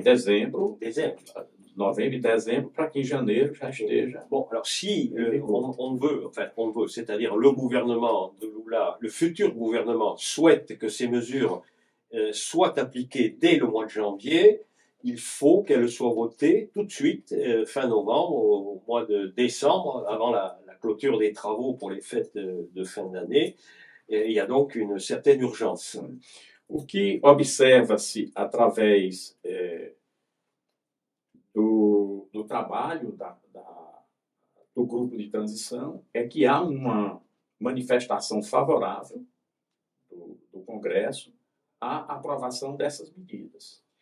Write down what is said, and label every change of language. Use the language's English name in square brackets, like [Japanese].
[Portuguese] dezembro, novembro e dezembro, para que em janeiro já esteja. [French] Bon, alors si on veut, c'est-à-dire le gouvernement de Lula, le futur gouvernement souhaite que ces mesures soient appliquées dès le mois de janvier, il faut qu'elles soient votées tout de suite, fin novembre, au mois de décembre, avant la clôture des travaux pour les fêtes de fin d'année. Il y a donc une certaine urgence. [Portuguese] O que observa-se através do trabalho do grupo de transição é que há uma manifestação favorável do Congresso à aprovação dessas medidas.